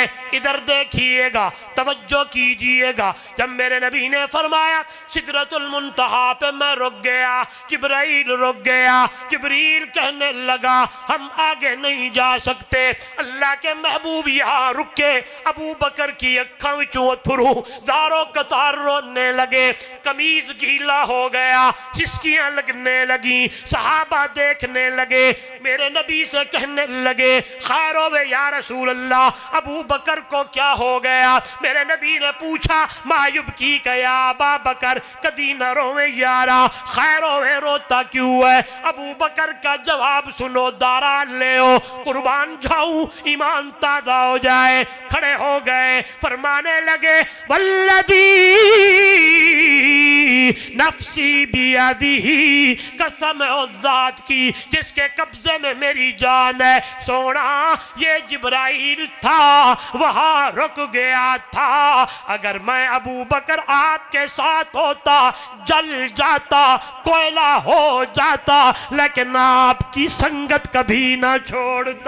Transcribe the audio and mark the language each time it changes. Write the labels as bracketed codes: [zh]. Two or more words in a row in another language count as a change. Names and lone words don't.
[ur] ادھر دیکھیے گا، توجہ کیجئے گا، جب میرے نبی نے فرمایا سدرۃ المنتہا پہ میں رک گیا، جبرائیل رک گیا، جبریل کہنے لگا ہم آگے نہیں جا سکتے۔ اللہ کے محبوب یہاں رکے، ابو بکر کی [pa] اکھاں وچوں اتھرو دارو قطار [ur] رونے لگے، قمیض گیلا ہو گیا، چسکیاں لگنے لگیں، صحابہ دیکھنے لگے، میرے نبی سے کہنے لگے خیر ہوئے یا رسول اللہ، ابو بکر کو کیا ہو گیا؟ میرے نبی نے پوچھا [ar] ما یبکی کا یا ابا بکر، [pa] کدی نہ روے یارا، [ur] خیر ہوئے روتا کیوں ہے؟ ابو بکر کا جواب سنو، دارا لےو، قربان جاؤں ایمان تازہ ہو جائے۔ کھڑے ہو گئے، فرمانے لگے [ar] والذی نفسی بیدی، [ur] قسم اس ذات کی جس کے قبضے میں میری جان ہے، سونا یہ جبرائیل تھا، وہاں رک گیا تھا، اگر میں ابو بکر آپ کے ساتھ ہوتا جل جاتا، کوئلہ ہو جاتا، لیکن آپ کی سنگت کبھی نہ چھوڑتا۔